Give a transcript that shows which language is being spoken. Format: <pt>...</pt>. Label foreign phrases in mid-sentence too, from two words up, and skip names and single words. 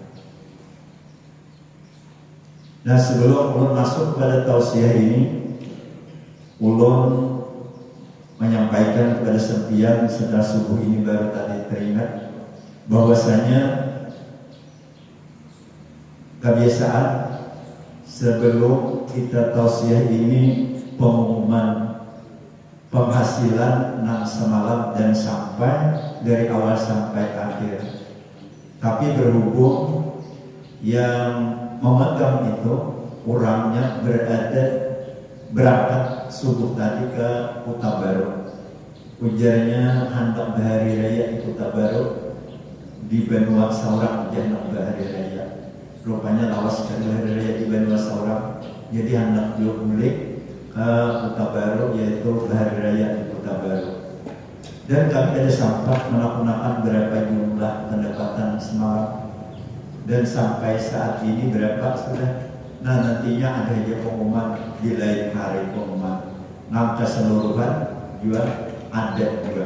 <bjn>Nah, sebelum ulun masuk pada tausiah ini, ulun menyampaikan kepada setiap setelah subuh ini baru tadi teringat bahwasanya kebiasaan sebelum kita tausiah ini pengumuman penghasilan 6 semalam dan sampai dari awal sampai akhir. Tapi berhubung yang memegang itu orangnya berangkat subuh tadi ke Kota Baru. Ujarnya hendak bahari raya di Kota Baru di Benua Saurang, hendak bahari raya. Rupanya lawas dari bahari raya di Benua Saurang, jadi hendak diulik ke Kota Baru, yaitu bahari raya di Kota Baru. Dan kami ada sempat menaklukkan berapa jumlah pendapatan semalam dan sampai saat ini berapa sudah. Nah, nantinya ada aja pengumuman di lain hari pengumuman. Nah, keseluruhan juga ada juga.</bjn>